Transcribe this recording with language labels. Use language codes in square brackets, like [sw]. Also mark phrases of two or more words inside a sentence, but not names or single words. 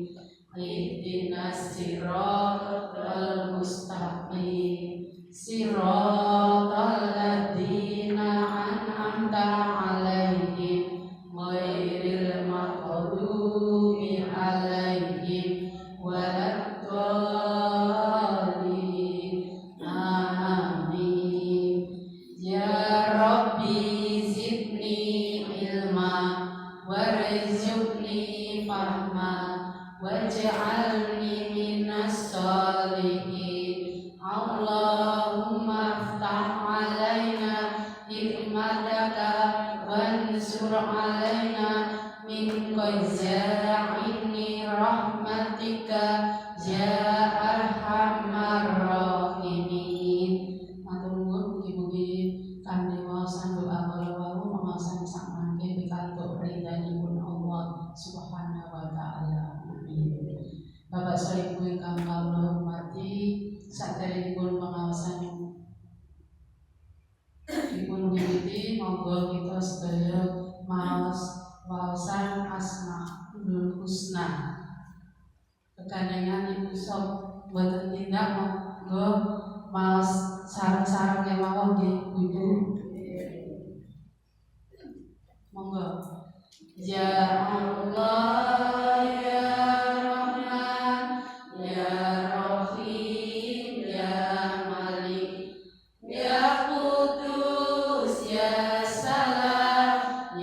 [ar] اهدنا الصراط المستقيم. صراط الذين أنعمت عليهم غير المغضوب عليهم ولا الضالين. آمين. يا رب زدني علما وارزقني فهما واجعلني من الصالحين. اللهم افتح علينا حكمتك وانشر علينا من خزائن رحمتك يا أرحم الراحمين. [jv] Matur nuwun mugi-mugi kanthi waosan doa kula wau pengaosan sak mangke pikantuk ridhanipun Allah [ar] سبحانه وتعالى. [jv] Amin. Bapak Ibu ingkang kawula hormati, saderengipun pengaosan dipun wiwiti, monggo kita sedaya maos waosan Asmaul Husna. Kekandengan Ibu Sob boten tindak monggo maos sareng-sareng kemawon nggih [ar] يا الله، يا رحمن، يا رحيم، يا ملك، يا قدوس، يا سلام,